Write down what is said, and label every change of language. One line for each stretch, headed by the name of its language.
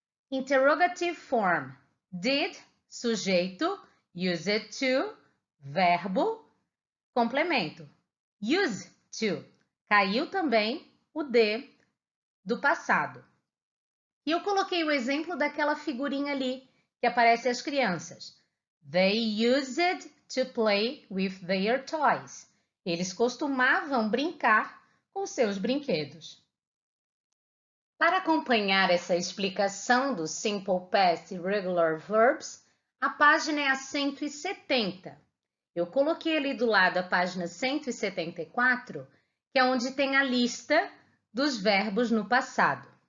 English: Interrogative form, did, sujeito, used to, verbo, complemento.
Portuguese: Use to, caiu também o de do passado. E eu coloquei o exemplo daquela figurinha ali que aparece às crianças.
English: They used to play with their toys.
Portuguese: Eles costumavam brincar com seus brinquedos. Para acompanhar essa explicação do Simple Past Irregular Verbs, a página é a 170. Eu coloquei ali do lado a página 174, que é onde tem a lista dos verbos no passado.